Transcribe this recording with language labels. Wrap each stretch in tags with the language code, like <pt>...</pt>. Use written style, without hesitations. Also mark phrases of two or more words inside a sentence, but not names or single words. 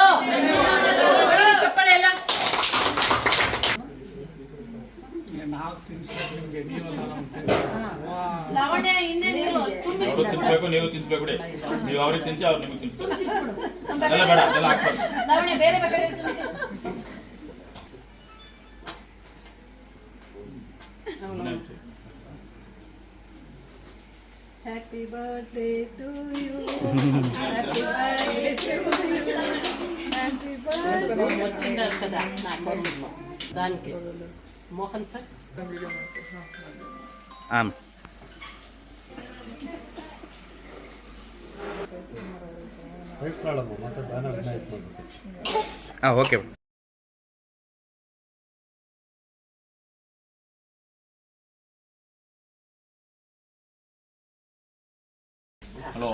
<kn>ಚಪ್ಪಳೆ ಎಲ್ಲ ಲಾವಣ್ಯ ಹಿಂದೆ ತುಂಬಿಸಿ ನೀವು ತಿನ್ಸ್ಬೇಕು. ನೀವು ಅವ್ರಿಗೆ ತಿನ್ಸಿ ಅವ್ರು ನಿಮಗೆ ತಿನ್ಸಿ. ಲಾವಣ್ಯ ಬೇರೆ ಬೇಕಾದ್ರೆ ತುಂಬಿಸಿ.</kn> <en>Happy birthday to you. Happy birthday to you. Happy birthday.</en> <te>వచ్చింది కదా నా కోసం దానికి. మోహన్ సార్</te> <kn>ಆಮ್ ಮತ್ತೆ ಬ್ಯಾನರ್ ಮಾಡ್ಬೇಕು. ಓಕೆ. ಹಲೋ</kn>